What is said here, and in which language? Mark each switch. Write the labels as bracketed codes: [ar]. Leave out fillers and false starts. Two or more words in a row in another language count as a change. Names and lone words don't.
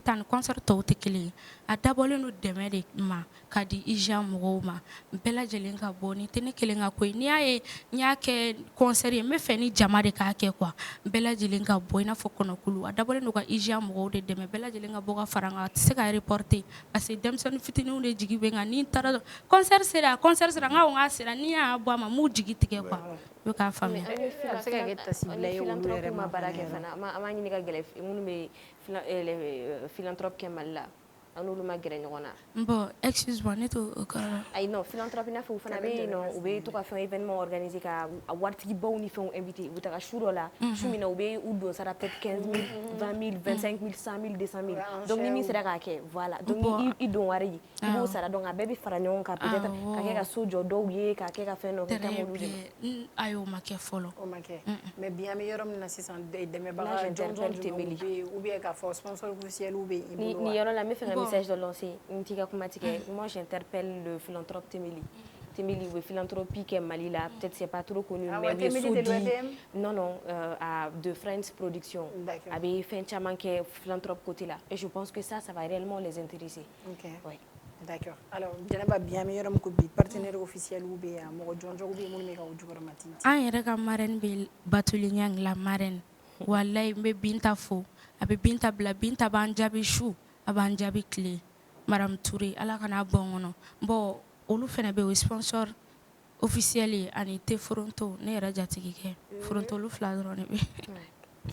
[bm] ta ni concert tɔw tɛ kelen ye a dabɔlen don dɛmɛ de ma ka di IJA mɔgɔw ma bɛɛ lajɛlen ka bɔ ni tɛ ne kelen ka ko ye n'i y'a ye n y'a kɛ concert ye n bɛ fɛ ni jama de k'a kɛ quoi bɛɛ lajɛlen ka bɔ i n'a fɔ kɔnɔkulu a dabɔlen don ka IJA mɔgɔw de dɛmɛ bɛɛ lajɛlen ka bɔ ka fara n kan a tɛ se ka [fr] reporter parce que [bm] denmisɛnnin fitininw de jigi bɛ n kan ni n taara concert sera n k'a sera n'i y'a bɔ a ma n m'u jigi tigɛ quoi i bɛ k'a faamuya. a bɛ se ka kɛ tasi bila ye olu yɛrɛ ma baara kɛ fana an b'a ɲini ka gɛlɛ minnu bɛ philanthrope kɛ Mali la an n'olu ma gɛrɛ ɲɔgɔn na. [fr] bon excuse-moi [bm] ne t'o kɔrɔ. ayi non philanthrope i n'a fɔ u fana bɛ yen nɔ u bɛ to ka fɛn [fr] événement organiser [bm] ka waritigibaw ni fɛnw inviter u bɛ taga su dɔ la su min na u bɛ u don sara peut-être 15 000 20 000 25 000 100 000 200 000 donc ni min sera k'a kɛ [fr] voilà donc [bm] ni i don wari i b'o sara donc a bɛɛ bɛ fara ɲɔgɔn kan peut-être ka kɛ ka so jɔ dɔw ye ka kɛ ka fɛn dɔ kɛ ka m'olu dɛmɛ. ayi o ma kɛ fɔlɔ. o ma kɛ mais bi an bɛ yɔrɔ min na sisan dɛmɛbaga jɔnjɔn jumɛnw bɛ yen [fr] ou bien [bm] k'a fɔ [fr] sponsor officiel [bm] bɛ i bolo wa. ni yɔrɔ la n bɛ fɛ ka message dɔ lancer n t'i ka kuma tigɛ [fr] moi j'interpelle le philanthrope [bm] Temeli u bɛ philanthropie kɛ Mali la [fr] peut-être c'est pas trop connu mais [bm] u ye so di non de Friends Production a bɛ fɛn caman kɛ [fr] philanthrope côté [bm] la [fr] et je pense que ça va réellement les intéresser. ok oui d'accord alors [bm] Jɛnɛba bi an bɛ yɔrɔ min ko bi [fr] partenaire officiel [bm] bɛ yan mɔgɔ jɔnjɔnw bɛ yen minnu bɛ ka o jukɔrɔma tintin. an yɛrɛ ka marraine bɛ Batuli Ɲang la marraine walayi n bɛ Binta fo a bɛ Binta bila Binta b'an jaabi su a b'an jaabi tile. Madame Touré Ala kana bɔ n kɔnɔ bon olu fana bɛ o [fr] sponsor officiel [bm] ye ani te Foronto ne yɛrɛ jatigikɛ Foronto olu 2 dɔrɔn de bɛ